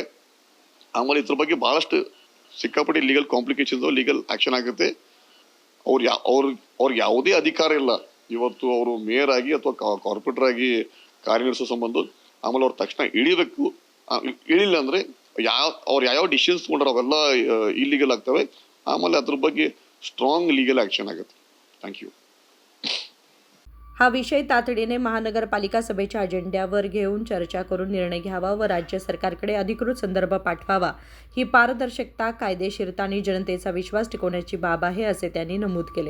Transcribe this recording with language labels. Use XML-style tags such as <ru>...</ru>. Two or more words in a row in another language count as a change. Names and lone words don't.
<kn>ಆಮೇಲೆ ಇದ್ರ ಬಗ್ಗೆ ಬಹಳಷ್ಟು ಸಿಕ್ಕಾಪಟ್ಟಿ</kn> <en>legal complications, legal action</en> <kn>ಆಗುತ್ತೆ. ಅವ್ರಿಗೆ ಯಾವುದೇ ಅಧಿಕಾರ ಇಲ್ಲ ಇವತ್ತು ಅವರು ಮೇಯರ್ ಆಗಿ ಅಥವಾ ಕಾರ್ಪೊರೇಟರ್ ಆಗಿ ಕಾರ್ಯನಿರ್ವಹಿಸೋ ಸಂಬಂಧ. ಆಮೇಲೆ ಅವ್ರು ತಕ್ಷಣ ಇಳಿಬೇಕು. ಇಳಿಲ್ಲ ಅಂದ್ರೆ ಅವ್ರು ಯಾವ ಡಿಸಿಷನ್ಸ್ ತಗೊಂಡ್ರೆ ಅವೆಲ್ಲ ಇಲ್ಲಿಗಲ್ ಆಗ್ತವೆ. ಆಮೇಲೆ ಅದ್ರ ಬಗ್ಗೆ</kn> <en>strong legal action</en> <kn>आगत. थँक्यू.</kn> <mr>हा विषय तातडीने महानगरपालिका सभेच्या अजेंड्यावर घेऊन चर्चा करून निर्णय घ्यावा व राज्य सरकारकडे अधिकृत संदर्भ पाठवावा. ही पारदर्शकता, कायदेशीरता आणि जनतेचा विश्वास टिकवण्याची बाब आहे असे त्यांनी नमूद केले.</mr>